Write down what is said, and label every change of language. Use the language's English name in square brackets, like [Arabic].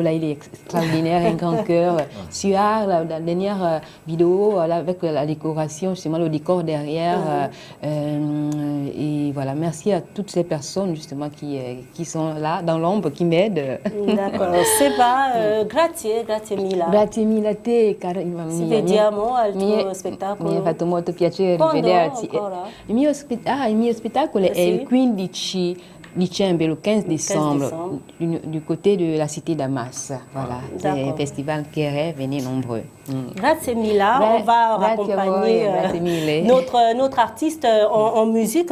[French] Là, il est extraordinaire, un grand cœur. Suard, la dernière vidéo là, avec la décoration, justement le décor derrière. Et voilà, merci à toutes ces personnes justement qui sont là dans l'ombre, qui m'aident. D'accord. [Italian] Seba, grazie mille. Grazie mille a te, cara. Ci vediamo al tuo spettacolo. Mi ha fatto molto piacere rivederti. Il mio spettacolo è il 15 dicembre, [French] le 15 décembre, du côté de la cité d'Amas. Voilà, c'est un festival qui est venu nombreux. [Italian] Grazie mille. [French] On va raccompagner notre artiste en musique.